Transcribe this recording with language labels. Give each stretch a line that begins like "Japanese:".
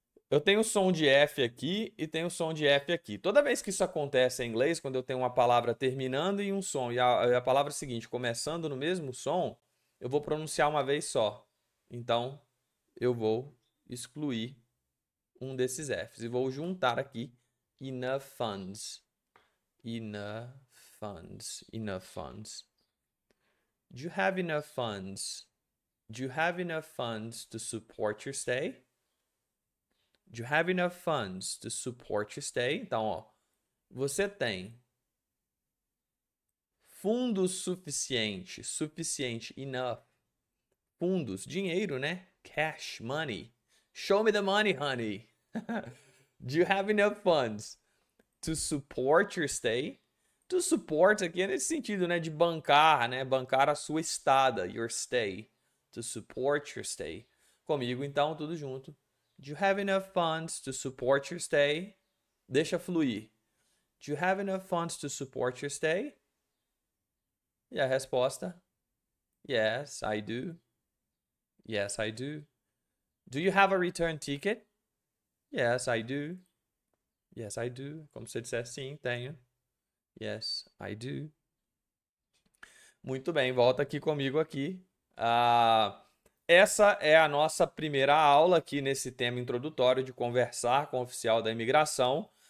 Portuguese: Eu tenho o som de F aqui e tenho o som de F aqui. Toda vez que isso acontece em inglês, quando eu tenho uma palavra terminando em um som e a palavra seguinte começando no mesmo som, eu vou pronunciar uma vez só. Então, eu vou excluir um desses Fs e vou juntar aqui
English: enough funds. Enough funds. Do you have enough funds? Do you have enough funds to support your stay? Do you have enough funds to support your stay?
Portuguese: Então, ó, você tem fundos suficiente, enough. Fundos, dinheiro, né?
English: Cash, money. Show me the money, honey. Do you have enough funds to support your stay? To support
Portuguese: aqui é nesse sentido, né? De bancar, né? Bancar a sua estada, your stay.
English: To support your stay.
Portuguese: Comigo, então, tudo junto.
English: Do you have enough funds to support your stay?
Portuguese: Deixa fluir.
English: Do you have enough funds to support your stay?
Portuguese: E a resposta?
English: Yes, I do. Yes, I do. Do you have a return ticket? Yes, I do. Yes, I do.
Portuguese: Como se disser sim, tenho.
English: Yes, I do.
Portuguese: Muito bem, volta aqui comigo aqui. Essa é a nossa primeira aula aqui nesse tema introdutório de conversar com o oficial da imigração.